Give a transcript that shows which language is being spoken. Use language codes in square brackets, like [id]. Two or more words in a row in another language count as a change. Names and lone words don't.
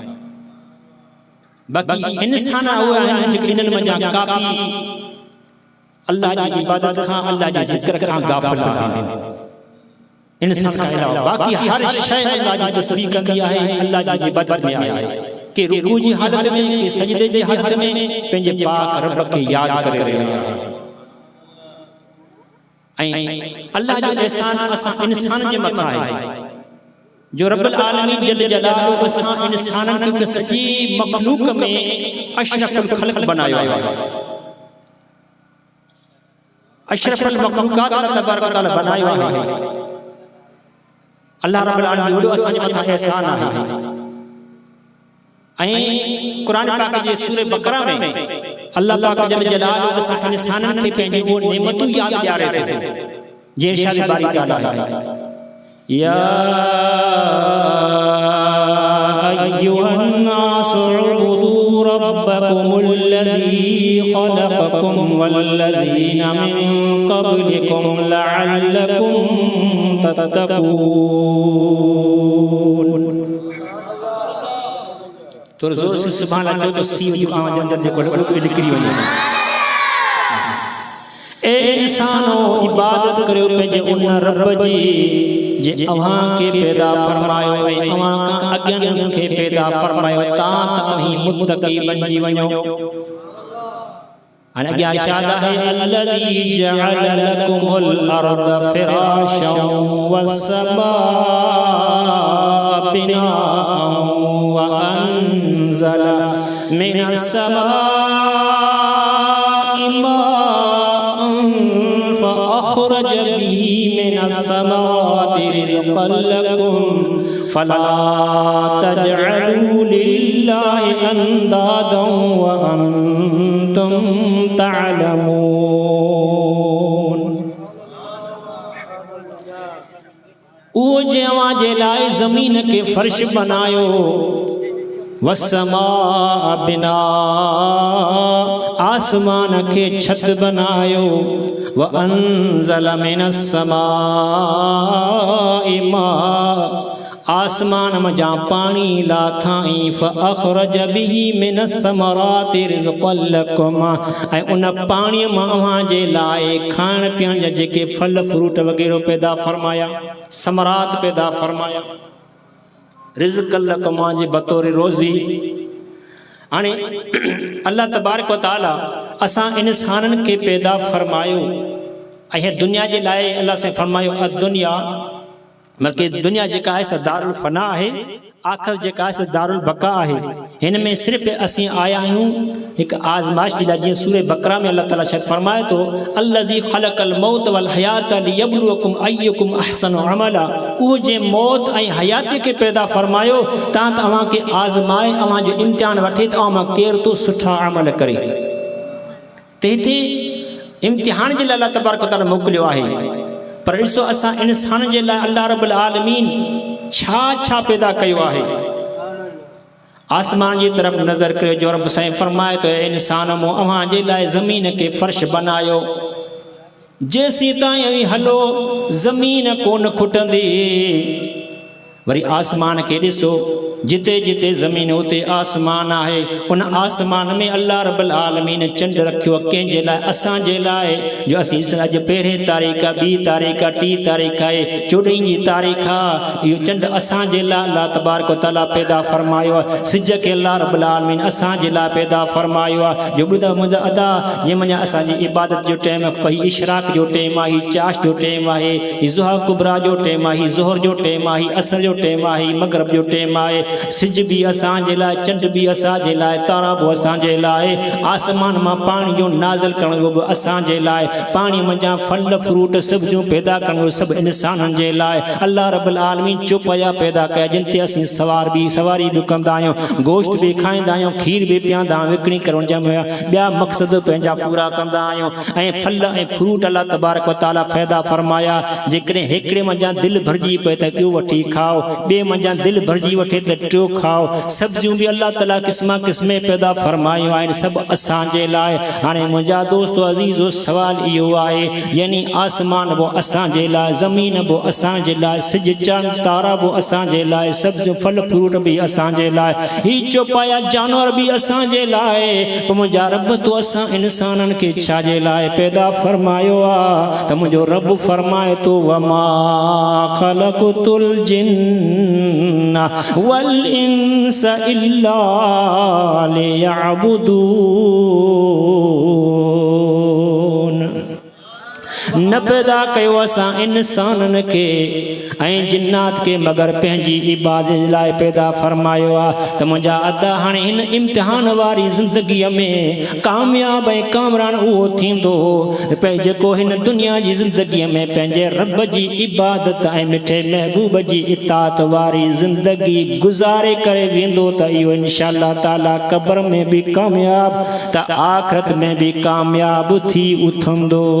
[sd] बाक़ी इंसान उहे आहिनि जेके इन्हनि मंझां काफ़ी अल्लाह जी इबादत खां अल्लाह जे ज़िक्र खां गाफ़िल आहिनि। इंसान खां अलावा बाक़ी हर शइ अल्लाह जी तस्बीह कंदी आहे, अल्लाह जी इबादत में आहे। के रुकू जी हालत में, के सजदे जी हालत में पंहिंजे पाक रब खे याद करे रहिया आहिनि। ऐं अल्लाह जो एहसान असां इंसान जे मथां आहे जो रब्बुल आलमीन जल जलालुहु असां इंसाननि खे सॼी मखलूक में अशरफुल ख़ल्क़ बनायो आहे। अशरफुल मखलूकात अल्लाह तबारक व तआला बनायो आहे। अल्लाह रब्बुल आलमीन वॾो असांजे मथां एहसान आहे। ऐं क़ुरान पाक जे सूरह बकरा में अल्लाह पाक जल जलालुहु असां इंसाननि खे पंहिंजी उहे नेमतूं यादि ॾियारे थो जे इरशाद बारी ताला आहे [ar] يا أيها الناس اعبدوا ربكم الذي خلقكم والذين من قبلكم لعلكم تتقون. [sd] तो जोर से सुभान अल्लाह चो तो सीव जो आवाज अंदर जेको निकिरी वञे। ए इंसानो इबादत करियो पंहिंजे उन रब जी जे अव्हां खे पैदा फरमायो ऐं अव्हां खां अॻियनि खे पैदा फरमायो तां तव्हीं मुत्तक़ी बणिजी वञो। हाणे अॻियां इरशाद आहे [ar] الذي جعل لكم الأرض فراشا والسماء بناء وأنزل من السماء ماء فأخرج به من السماوات رزقا لكم فلا تجعلوا لله أندادا وأنتم تعلمون. [sd] उहो जे अव्हां जे लाइ ज़मीन खे फर्श बनायो [ar] والسماء بناء [sd] आसमान के छत बनायो [ar] وأنزل من السماء ماء [sd] आसमान मजा पानी लाथाई [ar] فأخرج به من الثمرات رزقا لكم [sd] ऐं उन पानी मां अव्हां जे लाइ खाइण पीअण जा जेके फल फ्रूट वग़ैरह पैदा फरमाया, समरात पैदा फरमाया, [ar] رزقا لكم [sd] जे बतौर रोज़ी। हाणे अल्लाह तबारक व तआला असां इंसाननि खे पैदा फरमायो ऐं दुनिया जे लाइ अल्लाह से फरमायो दुनिया मतलब दुनिया जेका है दारुल फना है, आखिर जेका है दारुल बका है। हिन में सिर्फ़ असीं आया आहियूं एक आज़माइश जे लाइ। जीअं सूरह बकरा में अल्लाह ताला शायद फरमाए तो [ar] الذي خلق الموت والحياة ليبلوكم أيكم أحسن عملا. [sd] उहो जे मौत ऐं हयात के पैदा फरमायो तां तव्हां के आज़माए अव्हां जो इम्तिहान वठे त अव्हां केरु तो सुठा अमल करे। त हिते इम्तिहान जे लाइ अल्लाह तबारक व तआला मोकिलियो आहे। पर ॾिसो असां इंसान जे लाइ अल्लाह रब्बुल आलमीन छा छा पैदा कयो आहे। आसमान जी तरफ़ नज़र करियो जो रब साईं फरमाए तो इंसान मूं अव्हां जे लाइ ज़मीन के फर्श बनायो जेसीं ताईं हलो ज़मीन कोन खुटंदी। वरी आसमान के ॾिसो जिते जिते ज़मीन उते आसमान आहे। उन आसमान में अल्लाह रब्बुल आलमीन चंड रखियो कंहिंजे लाइ, असां जे लाइ जो असीं अॼु पहिरें तारीख़ 2 तारीख़ 3 तारीख़ आहे 14 जी तारीख़ आहे। इहो चंड असां जे लाइ अल्लाह तबारक व तआला पैदा फरमायो आहे। सिज खे अल्लाह रब्बुल आलमीन असां जे लाइ पैदा फरमायो आहे। जो ॿुधा मुंहिंजा अदा जंहिंमहिल असांजी इबादत जो टाइम पई इशराक जो टाइम आहे, चाश जो टाइम आहे, ज़ुहा कुबरा जो टाइम आहे, ज़ोहर जो टाइम आहे, असर जो टाइम आहे, मगरिब जो टाइम आहे। सिज भी असांजे लाइ, चंड भी असांजे लाइ, तारा भी असांजे लाइ, आसमान मां पाणी जो नाज़िल करणो बि असांजे लाइ, पाणी मंझां फल फ्रूट सब्जियूं पैदा करणो सभु इंसाननि जे लाइ अल्लाह रब्बुल आलमीन चौपाया पैदा कया जिन ते असीं सवारी बि कंदा आहियूं, गोश्त बि खाईंदा आहियूं, खीर बि पीअंदा आहियूं, विकिणी करे उनजा ॿिया मक़सद पंहिंजा पूरा कंदा आहियूं। ऐं फल ऐं फ्रूट अल्लाह तबारक व तआला फ़ाइदा फरमाया, जेकॾहिं हिकिड़े मंझां दिलि भरिजी पए त ॿियो वठी खाओ, ॿिए मंझां दिलि भरिजी वठे त टियों खाओ। सब्जियूं बि अल्लाह ताला क़िस्म क़िस्म पैदा फरमायूं आहिनि, सभु असांजे लाइ। हाणे मुंहिंजा दोस्त अज़ीज़ो सवाल इहो आहे, यानी आसमान बि असांजे लाइ, ज़मीन बि असांजे लाइ, सिज चंड तारा बि असांजे लाइ, सब्जियूं फल फ्रूट बि असांजे लाइ, ही चौपाया जानवर बि असांजे लाइ। पोइ मुंहिंजा रब तो असां इंसाननि खे छाजे लाइ पैदा फरमायो आहे त मुंहिंजो रब फरमाए थो [ar] وما خلقت الجن والإنس إلا ليعبدون. [sd] न पैदा कयो असां इंसाननि खे ऐं जिन्नात खे मगर पंहिंजी इबादत लाइ पैदा फरमायो आहे। त मुंहिंजा अदा हाणे हिन इम्तिहान वारी ज़िंदगीअ में कामयाब ऐं कामरान उहो थींदो जेको हिन दुनिया जी ज़िंदगीअ में पंहिंजे रब जी इबादत ऐं मिठे महबूब जी इताअत वारी ज़िंदगी गुज़ारे करे वेंदो त इहो इंशाअल्लाह ताला क़ब्र में बि कामयाब त आख़िरत में बि कामयाब थी उथंदो।